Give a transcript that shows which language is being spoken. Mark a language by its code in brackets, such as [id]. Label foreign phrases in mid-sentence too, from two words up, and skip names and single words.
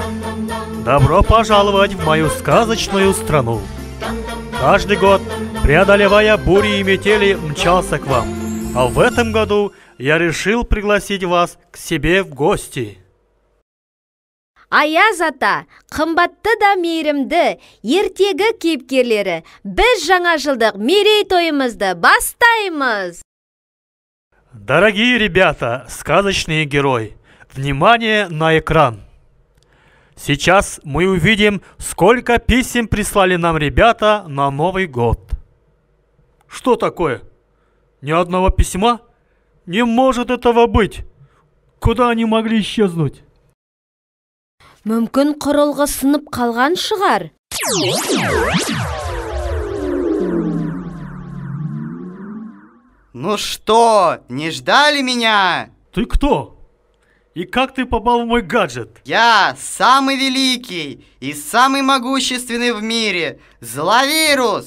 [ru] Добро пожаловать в мою сказочную страну! Каждый год, преодолевая бури и метели, мчался к вам. А в этом году я решил пригласить вас к себе в гости. [kk] Аяз ата, қымбатты да мейірімді, ертегі кейіпкерлері, біз жаңа жылдық мерейтойымызды бастаймыз! [ru] Дорогие ребята, сказочные герои, внимание на экран! Сейчас мы увидим, сколько писем прислали нам ребята на Новый год. Что такое? Ни одного письма? Не может этого быть! Куда они могли исчезнуть? [kk] Мүмкін құрылғы сынып қалған шығар. [ru] Ну что, не ждали меня? Ты кто? И как ты попал в мой гаджет? Я самый великий и самый могущественный в мире Зловирус.